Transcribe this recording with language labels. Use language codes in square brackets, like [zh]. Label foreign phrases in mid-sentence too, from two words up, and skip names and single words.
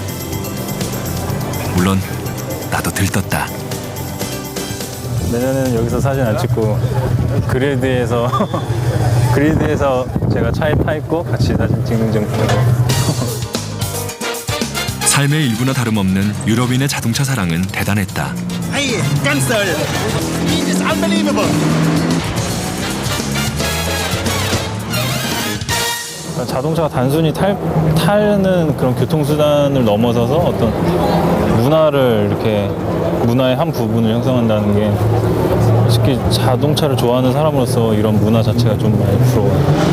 [ko] 물론 나도 들떴다. 내년에는 여기서 사진 안 찍고 그릴드에서 제가 차에 타 있고 같이 사진 찍는 정도. 삶의 일부나 다름없는 유럽인의 자동차 사랑은 대단했다. [de] Hey, ganz toll. [en] It is unbelievable. [ko] 자동차가 단순히 타는 그런 교통수단을 넘어서서 어떤 문화의 한 부분을 형성한다는 게 특히 자동차를 좋아하는 사람으로서 이런 문화 자체가 좀 많이 부러워요.